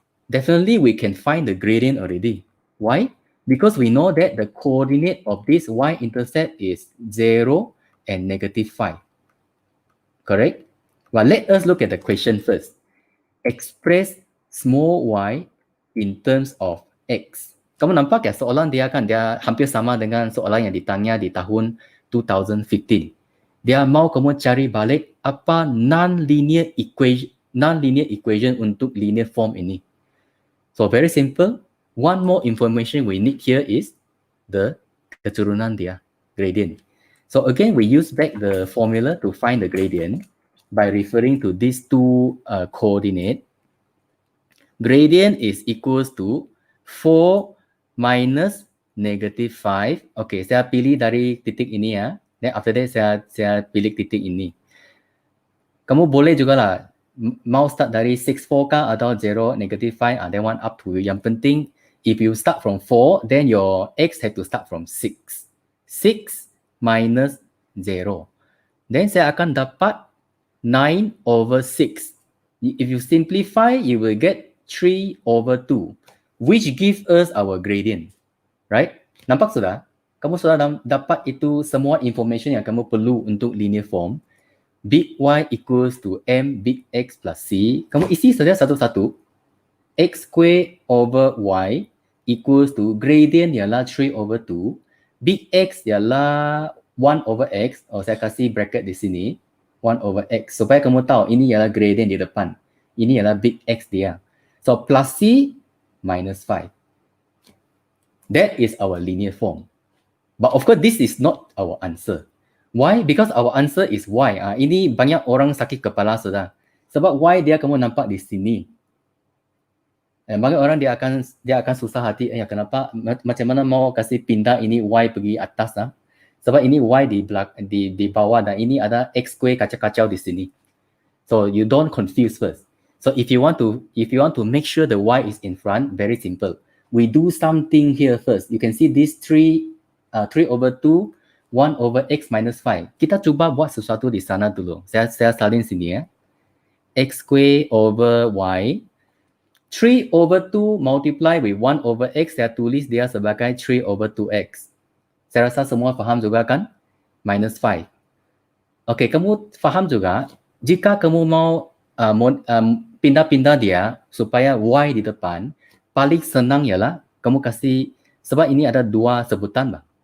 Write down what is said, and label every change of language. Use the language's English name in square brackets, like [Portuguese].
[English] Definitely we can find the gradient already. Why? Because we know that the coordinate of this y-intercept is 0 and negative 5. Correct? Well, let us look at the question first. Express small y in terms of x. [Malay] Kamu nampak ya soalan dia hampir sama dengan soalan yang ditanya di tahun 2015. Dia mau kamu cari balik apa non-linear equation untuk linear form ini. [English] So very simple. One more information we need here is the [Malay] keturunan dia, [English] gradient. So again, we use back the formula to find the gradient by referring to these two coordinate. Gradient is equals to 4 minus negative 5. [Malay] Okay, saya pilih dari titik ini ya. [English] Then after that [Malay] saya pilih titik ini. Kamu boleh juga lah mau start dari 64 kah atau 0, negative 5, [English] then one up to you. [Malay] Yang penting, [English] if you start from 4, then your x have to start from 6. 6 minus 0. Then [Malay] saya akan dapat 9 over 6. [English] If you simplify, you will get 3 over 2, which gives us our gradient. Right? [Malay] Nampak sudah? Kamu sudah dapat itu semua information yang kamu perlu untuk linear form. [English] Big Y equals to M big X plus C. [Malay] Kamu isi saja satu-satu. [English] X square over Y equals to gradient [Malay] ialah [English] 3 over 2. [Malay] Big X ialah 1 over X. Saya kasih bracket di sini. 1 over X. Supaya kamu tahu ini ialah gradient di depan. Ini ialah big X dia. [English] So plus C minus 5. That is our linear form. But of course, this is not our answer. Why? Because our answer is Y. [Malay] Ini banyak orang sakit kepala sudah. Sebab Y dia kamu nampak di sini. Banyak orang dia akan susah hati. Kenapa? Macam mana mau kasih pindah ini Y pergi atas lah. Sebab ini Y di bawah dan ini ada X square kacau-kacau di sini. [English] So you don't confuse first. So if you want to make sure the Y is in front, very simple. We do something here first. You can see this 3 over 2, 1 over X minus 5. [Malay] Kita cuba buat sesuatu di sana dulu. Saya salin sini ya. [English] X square over Y. 3 over 2 multiply with 1 over X. [Malay] Saya tulis dia sebagai 3 over 2X. Saya rasa semua faham juga kan? Minus 5. Okay, kamu faham juga. Jika kamu mau pindah-pindah dia supaya Y di depan, paling senang ialah kamu kasih, sebab ini ada dua sebutan bah.